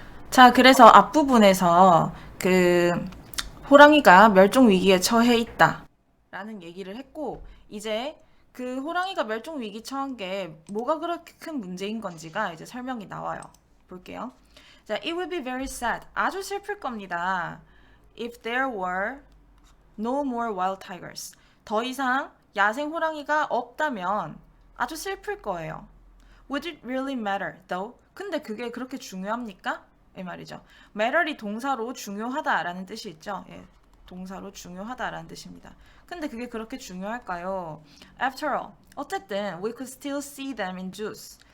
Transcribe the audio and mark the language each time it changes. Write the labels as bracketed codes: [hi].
[ko] 자, 그래서 앞부분에서 그 호랑이가 멸종 위기에 처해 있다 라는 얘기를 했고, 이제 그 호랑이가 멸종 위기 처한 게 뭐가 그렇게 큰 문제인 건지가 이제 설명이 나와요. 볼게요. [en] 자, it would be very sad, [ko] 아주 슬플 겁니다. [en] If there were no more wild tigers, [ko] 더 이상 야생 호랑이가 없다면 아주 슬플 거예요. [en] Would it really matter, though? [ko] 근데 그게 그렇게 중요합니까? 이 말이죠. matter이 동사로 중요하다라는 뜻이 있죠. 예, 동사로 중요하다라는 뜻입니다. 근데 그게 그렇게 중요할까요? [en] After all, [ko] 어쨌든 [en] we could still see them in zoos.